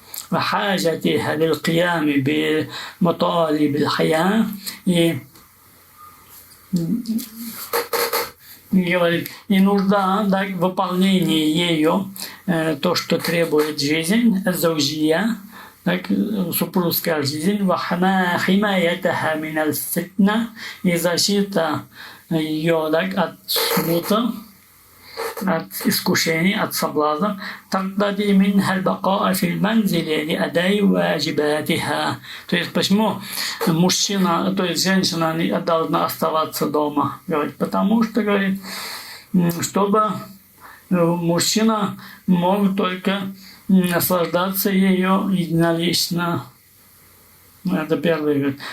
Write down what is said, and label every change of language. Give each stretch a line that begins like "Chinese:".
Arabic: وحاجتها للقيام بمطالب الحياة,
Russian: и говорит, и нужда, да, в выполнении ею то, что требует жизнь, заужия, так, супружеская жизнь,
Arabic: وحمايتها من الفتنة,
Russian: и защита ее, так, от смута, от искушений, от соблазна.
Arabic: تقتضي منها البقاء في المنزل لأداء واجباتها.
Russian: То есть почему мужчина, то есть женщина должна оставаться дома? Говорит, потому что, говорит, чтобы мужчина мог только наслаждаться ее единолично. Это первое, говорит.